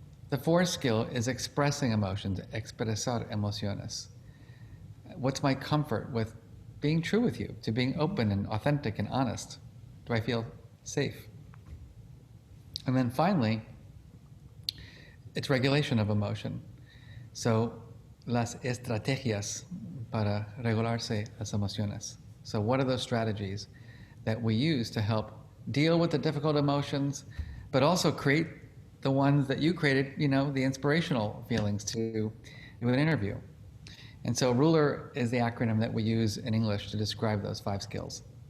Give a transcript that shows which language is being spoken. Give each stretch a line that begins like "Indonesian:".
English: The 4th skill is expressing emotions,
Spanish: expresar emociones.
English: What's my comfort with being true with you, to being open and authentic and honest? Do I feel safe? And then finally, it's regulation of emotion.
Spanish: So, las estrategias para regularse las emociones.
English: So what are those strategies that we use to help deal with the difficult emotions, but also create the ones that you created, the inspirational feelings to do an interview? And so RULER is the acronym that we use in English to describe those 5 skills.